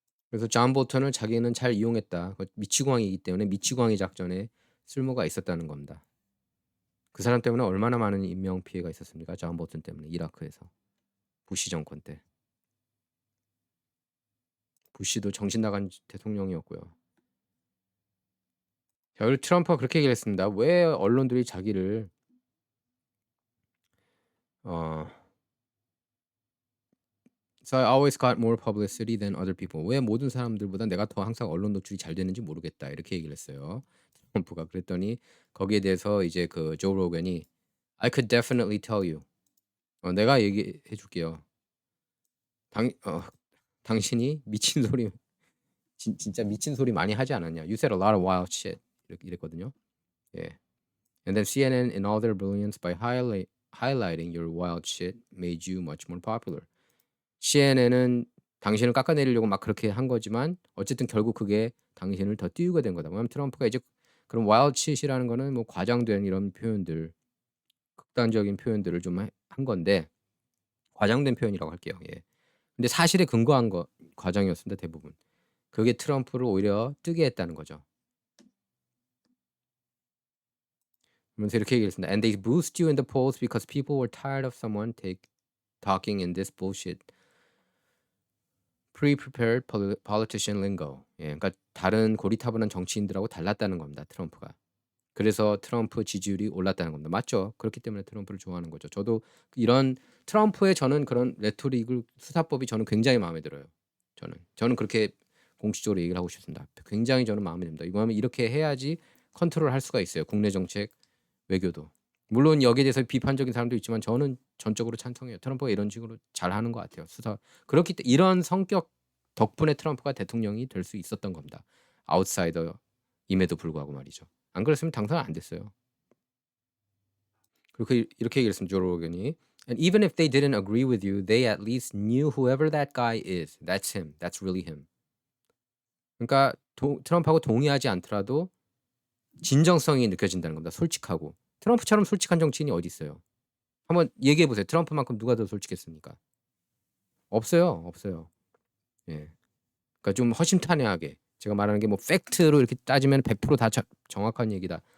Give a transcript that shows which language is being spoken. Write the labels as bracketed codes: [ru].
[ko] 그래서 존 볼턴을 자기는 잘 이용했다. 미치광이이기 때문에 미치광이 작전에 쓸모가 있었다는 겁니다. 그 사람 때문에 얼마나 많은 인명 피해가 있었습니까? 존 볼턴 때문에 이라크에서. 부시 정권 때. 부시도 정신 나간 대통령이었고요. 자, 그리고 트럼프가 그렇게 얘기를 했습니다. 왜 언론들이 자기를 [en] So I always got more publicity than other people. [ko] 왜 모든 사람들보다 내가 더 항상 언론 노출이 잘 되는지 모르겠다. 이렇게 얘기를 했어요. 트럼프가 그랬더니 거기에 대해서 이제 그 조 로건이 [en] I could definitely tell you. [ko] 내가 얘기해 줄게요. 당 당신이 미친 소리 진짜 미친 소리 많이 하지 않았냐. [en] You said a lot of wild shit. [ko] 이랬거든요. 예. [en] And then CNN in all their brilliance by highlighting your wild shit made you much more popular. [ko] CNN은 당신을 깎아내리려고 막 그렇게 한 거지만 어쨌든 결국 그게 당신을 더 띄우게 된 거다. 왜냐면 트럼프가 이제 그런 wild shit이라는 거는 뭐 과장된 이런 표현들, 극단적인 표현들을 좀 한 건데 과장된 표현이라고 할게요. 예. 근데 사실에 근거한 과정이었습니다. 대부분. 그게 트럼프를 오히려 뜨게 했다는 거죠. 그러면서 이렇게 얘기했습니다. [en] And they boost you in the polls because people were tired of someone talking in this bullshit pre-prepared politician lingo. [ko] 예, 그러니까 다른 고리타분한 정치인들하고 달랐다는 겁니다. 트럼프가. 그래서 트럼프 지지율이 올랐다는 겁니다. 맞죠? 그렇기 때문에 트럼프를 좋아하는 거죠. 저도 이런 트럼프의 저는 그런 레토릭을 수사법이 저는 굉장히 마음에 들어요. 저는 그렇게 공식적으로 얘기를 하고 싶습니다. 굉장히 저는 마음에 듭니다. 이거는 이렇게 해야지 컨트롤할 수가 있어요. 국내 정책, 외교도. 물론 여기에 대해서 비판적인 사람도 있지만 저는 전적으로 찬성해요. 트럼프가 이런 식으로 잘하는 것 같아요. 그렇기 때문에 이런 성격 덕분에 트럼프가 대통령이 될 수 있었던 겁니다. 아웃사이더임에도 불구하고 말이죠. 안 그랬으면 당선 안 됐어요. 그렇게 이렇게 얘기했습니다. 조 로건이. [en] And even if they didn't agree with you, they at least knew whoever that guy is. That's him. That's really him. [ko] 그러니까 트럼프하고 동의하지 않더라도 진정성이 느껴진다는 겁니다. 솔직하고. 트럼프처럼 솔직한 정치인이 어디 있어요? 한번 얘기해 보세요. 트럼프만큼 누가 더 솔직했습니까? 없어요, 없어요. 예. 그러니까 좀 허심탄회하게 제가 말하는 게 뭐 팩트로 이렇게 따지면 100%다 정확한 얘기다.